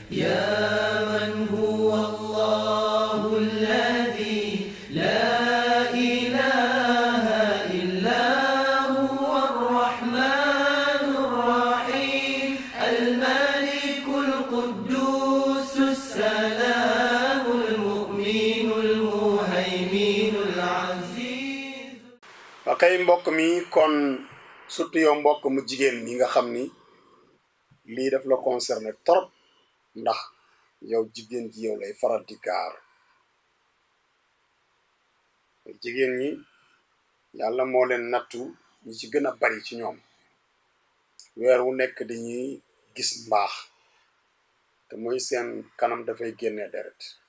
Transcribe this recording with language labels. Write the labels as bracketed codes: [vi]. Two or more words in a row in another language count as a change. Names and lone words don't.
[ar] يا من هو الله الذي لا إله إلا هو الرحمن الرحيم الملك القدوس السلام المؤمن المهيمن العزيز. [wo] akay mbokk mi kon surtout yow mbokk mu jigéen mi nga xam ni lii daf la concerné trop ndax yow jigéen ji yow lay faral di gaar jigéen ñi yàlla moo leen nattu ñi ci gën a bari ci ñoom weer wu nekk dañuy gis mbaax te mooy seen kanam dafay génne deret